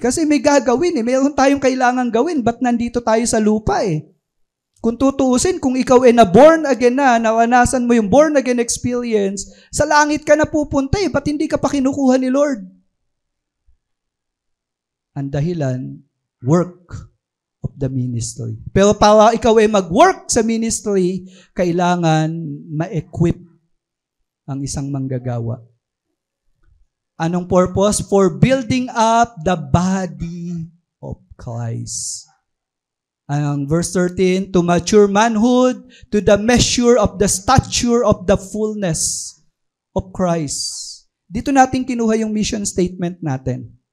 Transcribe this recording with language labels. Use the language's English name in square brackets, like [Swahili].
[Filipino] Kasi may gagawin eh. Mayroon tayong kailangan gawin. Ba't nandito tayo sa lupa eh? Kung tutuusin, kung ikaw ay na-born again na, nawanasan mo yung born again experience, sa langit ka na pupunta eh. Ba't hindi ka pa kinukuha ni Lord? Ang dahilan, work of the ministry. Pero para ikaw ay mag-work sa ministry, kailangan ma-equip ang isang manggagawa. Anong purpose? [English] For building up the body of Christ. Ang verse 13, to mature manhood, to the measure of the stature of the fullness of Christ. Dito natin kinuha yung mission statement natin.